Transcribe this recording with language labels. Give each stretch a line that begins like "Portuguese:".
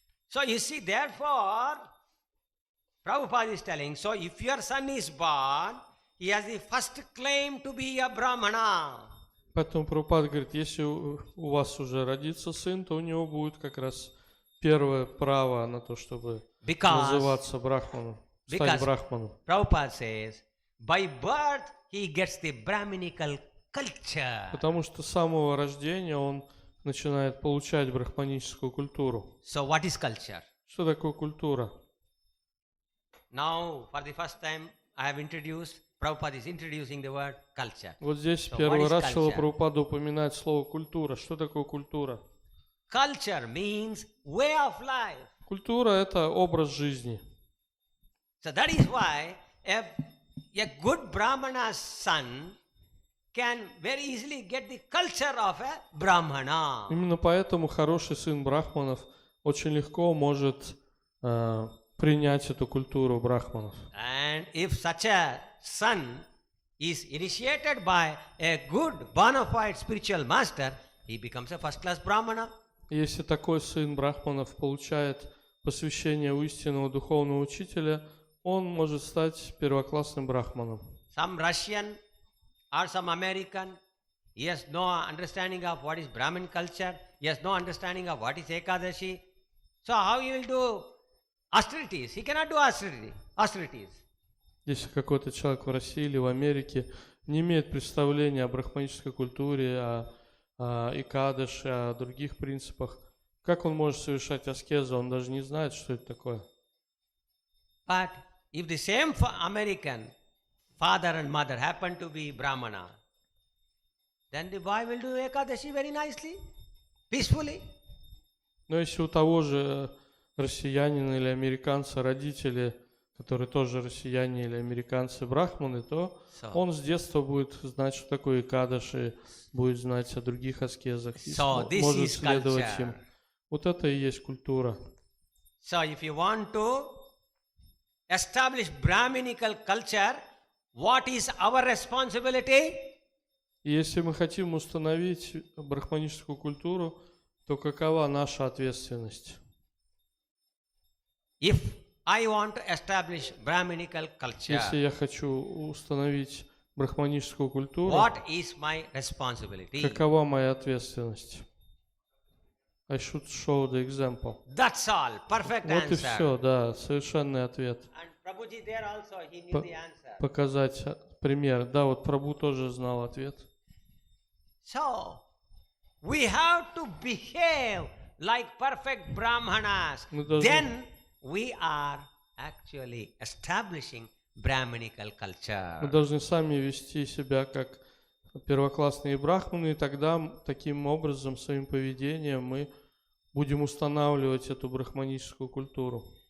English: So you see, therefore, Prabhupada is telling, so if your son is born, he has the first claim to be a Brahmana.
Russian: Поэтому Прабхупада говорит, если у вас уже родится сын, то у него будет как раз первое право на то, чтобы называться брахманом, стать брахманом.
English: Prabhupada says, by birth he gets the Brahminical culture.
Russian: Потому что с самого рождения он начинает получать брахманическую культуру.
English: So what is culture?
Russian: Что такое культура?
English: Now, for the first time, I have introduced, Prabhupada is introducing the word culture.
Russian: Вот здесь
English: So
Russian: первый
English: what is
Russian: раз Шрила
English: culture?
Russian: Прабхупада упоминает слово культура. Что такое культура?
English: Culture means way of life.
Russian: Культура – это образ жизни.
English: So that is why a good Brahmana's son can very easily get the culture of a Brahmana.
Russian: Именно поэтому хороший сын брахманов очень легко может принять эту культуру брахманов.
English: And if such a son is initiated by a good bona fide spiritual master, he becomes a first class Brahmana.
Russian: Если такой сын брахманов получает посвящение у истинного духовного учителя, он может стать первоклассным брахманом.
English: Some Russian or some American, he has no understanding of what is Brahmin culture, he has no understanding of what is Ekadashi. So how he will do austerities? He cannot do austerities.
Russian: Если какой-то человек в России или в Америке не имеет представления о брахманической культуре, о икадаше, о других принципах, как он может совершать аскезу? Он даже не знает, что это такое.
English: But if the same American father and mother happen to be Brahmana, then the boy will do Ekadashi very nicely, peacefully.
Russian: Но если у того же россиянина или американца родители, которые тоже россияне или американцы брахманы, то он с детства будет знать, что такое икадаши, будет знать о других аскезах и может следовать им. Вот это и есть культура.
English: So if you want to establish Brahminical culture, what is our responsibility?
Russian: И если мы хотим установить брахманическую культуру, то какова наша ответственность?
English: If I want to establish Brahminical culture,
Russian: Если я хочу установить брахманическую культуру,
English: what is my responsibility?
Russian: какова моя ответственность?
English: I should show the example. That's all. Perfect
Russian: Вот и
English: answer.
Russian: все, да, совершенный ответ.
English: And Prabhuji there also, he knew the answer.
Russian: Показать пример. Да, вот Прабху тоже знал ответ.
English: So, we have to behave like perfect Brahmanas.
Russian: Мы должны-
English: Then we are actually establishing Brahminical culture.
Russian: Мы должны сами вести себя как первоклассные брахманы, и тогда таким образом, своим поведением мы будем устанавливать эту брахманическую культуру.